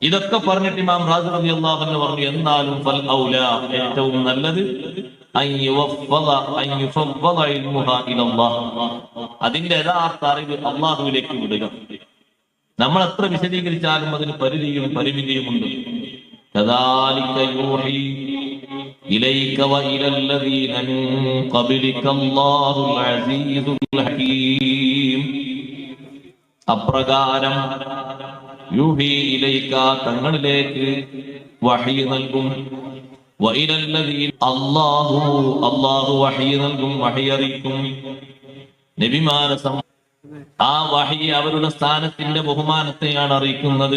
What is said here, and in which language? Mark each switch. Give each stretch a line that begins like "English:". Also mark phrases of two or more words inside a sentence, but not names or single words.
Malayalam: ഇതൊക്കെ പറഞ്ഞിട്ട് ഇമാം റാസി
Arabic: رضي الله عنه
Malayalam: പറഞ്ഞു, എന്നാലും
Arabic: فالأولى,
Malayalam: ഏറ്റവും നല്ലത് അതിന്റെ യഥാർത്ഥ അറിവ് അള്ളാഹുവിലേക്ക് വിടുക. നമ്മൾ എത്ര വിശദീകരിച്ചാലും അതിന് പരിധിയും പരിമിതിയുമുണ്ട്.
Arabic: كذلك يوحي إليك وإلى الذين من قبلك الله العزيز الحكيم.
Malayalam: അപ്രകാരം
Arabic: يوحي إليك,
Malayalam: തങ്ങളിലേക്ക് വഹി നൽകും,
Arabic: وإلى الذين
Malayalam: അല്ലാഹു വഹി നൽകും, വഹി അറിയിക്കും നബിമാരെ. ആ വഹി അവരുടെ സ്ഥാനത്തിന്റെ ബഹുമാനത്തെയാണ് അറിയിക്കുന്നത്.